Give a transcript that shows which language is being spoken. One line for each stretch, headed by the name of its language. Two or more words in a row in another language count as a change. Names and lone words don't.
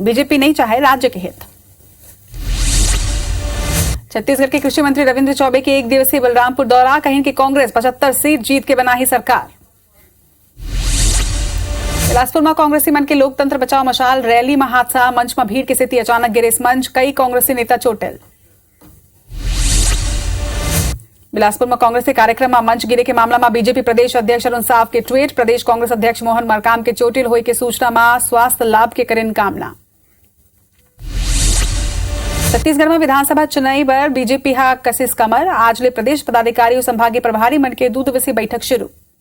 Chhattisgarhi: बीजेपी नहीं चाहे राज्य के हित। छत्तीसगढ़ के कृषि मंत्री रविंद्र चौबे के एक दिवसीय बलरामपुर दौरा, कहीं कि कांग्रेस 75 सीट जीत के बना ही सरकार। बिलासपुर में कांग्रेसी मन के लोकतंत्र बचाओ मशाल रैली में हादसा, मंच में भीड़ की स्थिति अचानक गिरे मंच, कई कांग्रेसी नेता चोटिल। बिलासपुर में कांग्रेस के कार्यक्रम में मंच गिरे के मामला में बीजेपी प्रदेश अध्यक्ष अरुण साव के ट्वीट, प्रदेश कांग्रेस अध्यक्ष मोहन मरकाम के चोटिल होई के सूचना में स्वास्थ्य लाभ के करें कामना। छत्तीसगढ़ में विधानसभा चुनाव पर बीजेपी हा कसिस कमर, आज ले प्रदेश पदाधिकारी और संभागीय प्रभारी मन के 2 दिवसीय बैठक शुरू।